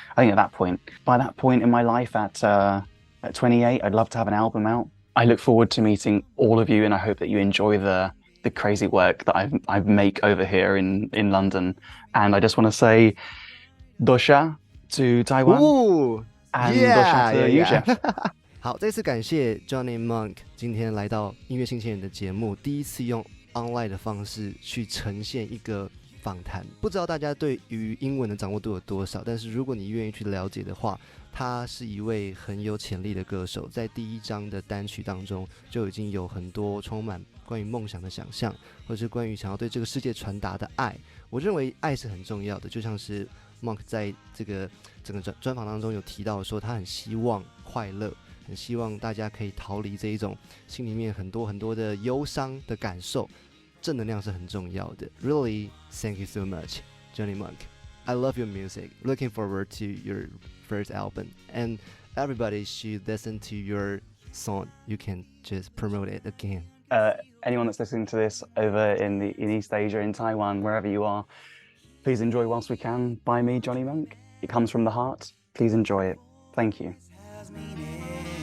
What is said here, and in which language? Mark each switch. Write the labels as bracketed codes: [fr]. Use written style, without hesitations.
[en] I think by that point in my life at 28, I'd love to have an album out. I look forward to meeting all of you, and I hope that you enjoy the crazy work that I make over here in London. And I just want to say Dosha to Taiwan and Dosha to you, Jeff. [zh] 好，再次感谢 Johnny Monk 今天来到音乐新鲜人的节目，第一次用 online 的方式去呈现一个访谈。不知道大家对于英文的掌握度有多少，但是如果你愿意去了解的话，他是一位很有潜力的歌手，在第一张的单曲当中就已经有很多充满关于梦想的想象，或者是关于想要对这个世界传达的爱。我认为爱是很重要的，就像是 Monk 在这个整个专访当中有提到说，他很希望快乐，很希望大家可以逃离这一种心里面很多很多的忧伤的感受，正能量是很重要的。 [en] Really, thank you so much, Johnny Monk. I love your music. Looking forward to your first album, and everybody should listen to your song. You can just promote it again. Anyone that's listening to this over in East Asia, in Taiwan, wherever you are, please enjoy whilst we can. By me, Johnny Monk. It comes from the heart. Please enjoy it. Thank you.